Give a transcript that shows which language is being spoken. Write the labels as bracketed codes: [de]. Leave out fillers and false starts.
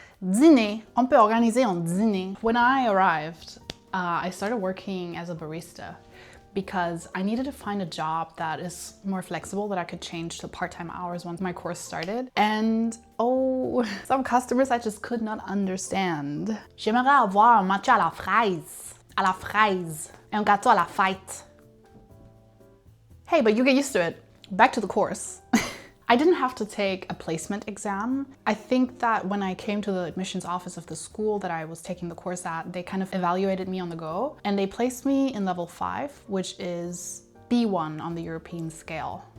[fr] Dîner, on peut organiser un dîner. [en] When I arrived, I started working as a barista because I needed to find a job that is more flexible, that I could change to part-time hours once my course started. And some customers I just could not understand. [fr] J'aimerais avoir un matcha à la fraise, et un gâteau à la fête. [en] Hey, but you get used to it. Back to the course. I didn't have to take a placement exam. I think that when I came to the admissions office of the school that I was taking the course at, they kind of evaluated me on the go, and they placed me in level 5, which is B1 on the European scale.